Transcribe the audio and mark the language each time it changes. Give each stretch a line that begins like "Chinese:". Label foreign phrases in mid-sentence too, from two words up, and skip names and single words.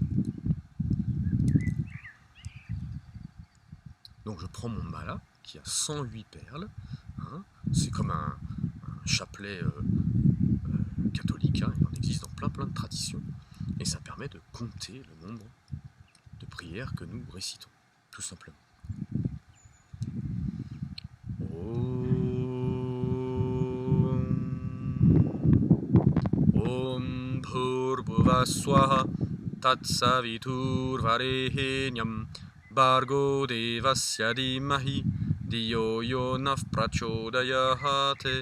French: Donc je prends mon mala, qui a 108 perles, hein, c'est comme un chapelet catholique, hein, il en existe dans plein de traditions, et ça permet de compter le nombre de prières que nous récitons, tout simplement.
Sanskrit: ॐ भूर्भुवः स्वः तत्सवितुः वरेण्यं भर्गो देवस्य धीमहि धियो यो नः प्रचोदयात्.